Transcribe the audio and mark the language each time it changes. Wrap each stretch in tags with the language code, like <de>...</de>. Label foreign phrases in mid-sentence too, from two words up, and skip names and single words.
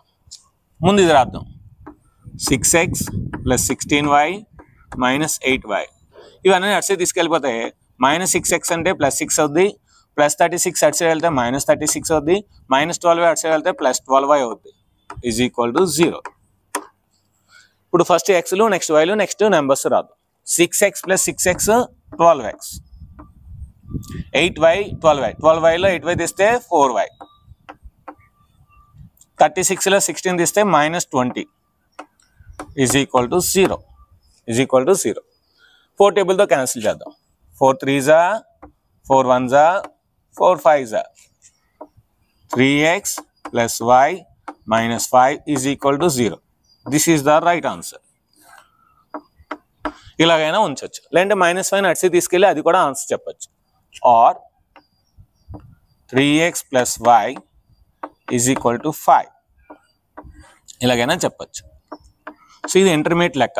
<te>ముందు ఇది రాద్దాం.</te> <en>6x plus 16y minus 8y,</en> <te>ఇవన్నీ అడిసే తీసుకెళ్ళిపోతాయి. -6x అంటే +6 అవుద్ది, +36 అటు సైడ్ వెళ్తే -36 అవుద్ది, -12y అటు సైడ్ వెళ్తే +12y అవుద్ది,</te> <en>is equal to 0.</en> <te>ఇప్పుడు ఫస్ట్ ఎక్స్లు, నెక్స్ట్ వైలు,</te> <en>next numbers</en> <te>రాద్దాం.</te> <en>6x plus 6x 12x, 8y 12y,</en> <te>12yలో 8y తీస్తే 4y, 36లో 16 తీస్తే -20</te> <en>is equal to 0, is equal to 0.</en> <te>4 టేబుల్తో క్యాన్సిల్ చేద్దాం. 4 3s 4 1s 4 5s,</te> <en>3x plus y minus 5 is equal to 0. this is the right answer.</en> <te>ఇలాగైనా ఉంచవచ్చు, లేదంటే -5 అడిసి తీసుకెళ్ళి అది కూడా ఆన్సర్ చెప్పచ్చు.</te> <en>or 3x plus y is equal to 5,</en> <te>ఇలాగైనా చెప్పచ్చు. సో ఇది ఇంటర్మీడియట్ లెక్క.</te>